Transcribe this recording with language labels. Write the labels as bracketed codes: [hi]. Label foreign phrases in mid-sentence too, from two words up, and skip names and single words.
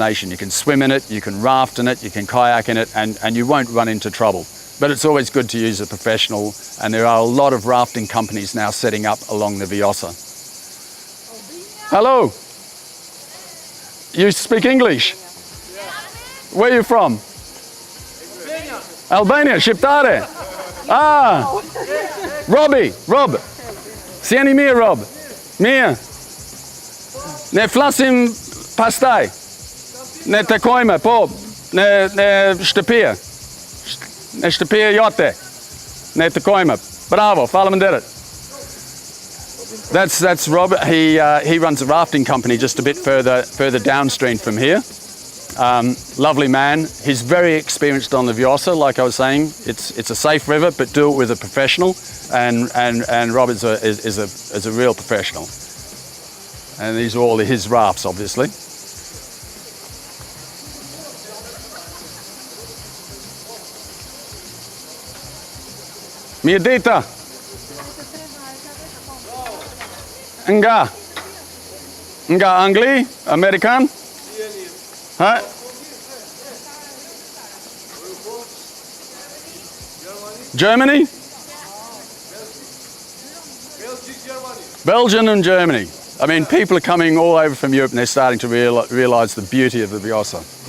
[en] You can swim in it, you can raft in it, you can kayak in it, and you won't run into trouble. But it's always good to use a professional, and there are a lot of rafting companies now setting up along the Vjosa. Hello. You speak English? Where are you from? [sq] Albania, Shqiptare. Ah, Rob. Si jeni mirë, Rob? Mirë. Ne flasim pastaj. Ne takojmë, po, në shtëpia. Në shtëpia jote. Ne takojmë. Bravo, faleminderit. [en] That's Rob. He runs a rafting company just a bit further downstream from here. Lovely man. He's very experienced on the Vjosa, like I was saying. It's a safe river, but do it with a professional. And Rob is a real professional. And these are all his rafts, obviously. [sq] Mirë dita. Nga Angli, Amerikan? [en] Huh? Germany? Belgium and Germany. I mean, people are coming all over from Europe and they're starting to realise the beauty of the Vjosa.